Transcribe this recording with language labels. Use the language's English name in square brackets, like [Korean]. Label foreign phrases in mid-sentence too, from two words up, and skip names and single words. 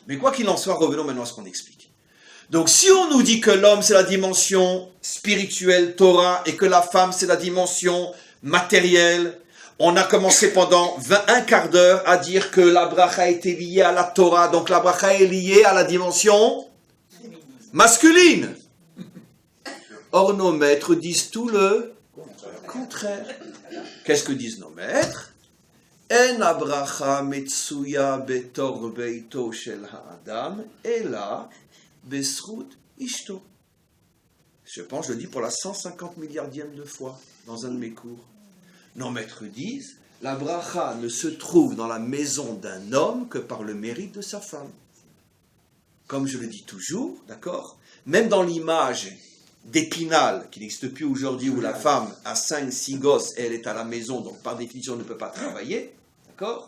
[French] Mais quoi qu'il en soit, revenons maintenant à ce qu'on explique. Donc, si on nous dit que l'homme, c'est la dimension spirituelle, Torah, et que la femme, c'est la dimension matérielle, on a commencé pendant un quart d'heure à dire que la bracha était liée à la Torah, donc la bracha est liée à la dimension masculine. Or, nos maîtres disent tout le contraire. Qu'est-ce que disent nos maîtres? [Hebrew] אין הברכה מצויה בתוך ביתו של האדם אלא בשביל אשתו. [French] Je pense, je le dis pour la 150 milliardième de fois dans un de mes cours. Nos maîtres disent, la bracha ne se trouve dans la maison d'un homme que par le mérite de sa femme. Comme je le dis toujours, d'accord? Même dans l'image d'Épinal, qui n'existe plus aujourd'hui, où la femme a 5-6 gosses et elle est à la maison, donc par définition ne peut pas travailler, d'accord?